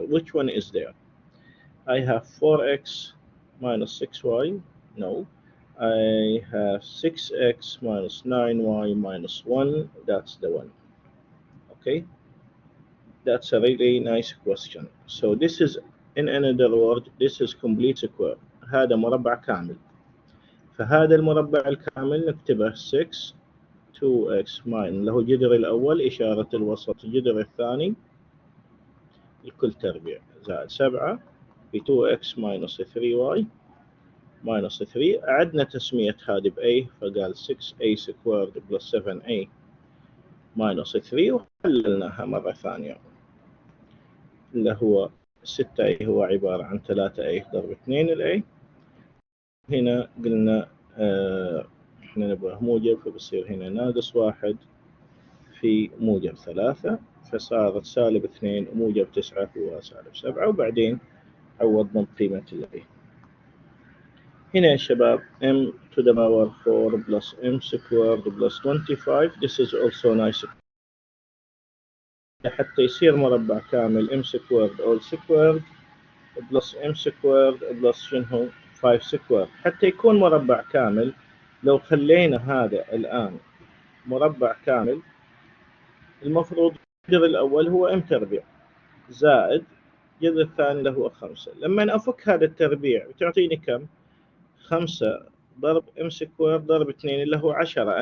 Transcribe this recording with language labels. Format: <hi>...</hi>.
<en>Which one is there? I have 4x minus 6y. No. I have 6x minus 9y minus 1. That's the one. Okay. That's a really nice question. So this is, in another word, this is complete square.</en> <ar>هذا مربع كامل. فهذا المربع الكامل نكتبه 6 2x minus له جذر الأول إشارة الوسط، جذر الثاني الكل تربيع زائد 7 ب 2x minus 3y minus 3. أعدنا تسمية هذه ب a، فقال</ar> <en>6a squared plus 7a minus 3،</en> <ar>وحللناها مرة ثانية، اللي هو 6a هو عبارة عن 3a ضرب 2 ال a. هنا قلنا احنا نبغى موجب، فبصير هنا ناقص 1 في موجب 3، فصارت سالب 2 وموجب 9 هو سالب 7، وبعدين عوضنا بقيمة ال a. هنا يا شباب</ar> <en>m to the power 4 plus m squared plus 25. This is also nice.</en> <ar>حتى يصير مربع كامل</ar> <en>m squared all squared plus m squared plus</en> <ar>شنو</ar> <en>5 squared.</en> <ar>حتى يكون مربع كامل لو خلينا هذا الآن مربع كامل المفروض الجذر الأول هو m تربيع زائد الجذر الثاني اللي هو 5. لما أفك هذا التربيع بتعطيني كم؟ 5 ضرب</ar> <en>M square</en> <ar>ضرب 2 اللي هو 10.</ar>